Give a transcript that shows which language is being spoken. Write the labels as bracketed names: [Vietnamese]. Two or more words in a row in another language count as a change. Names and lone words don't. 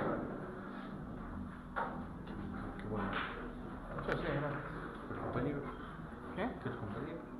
[Spanish] Qué bueno. [Italian] Cioè, sì, era. [Spanish] ¿El compañero? Che? ¿El compañero?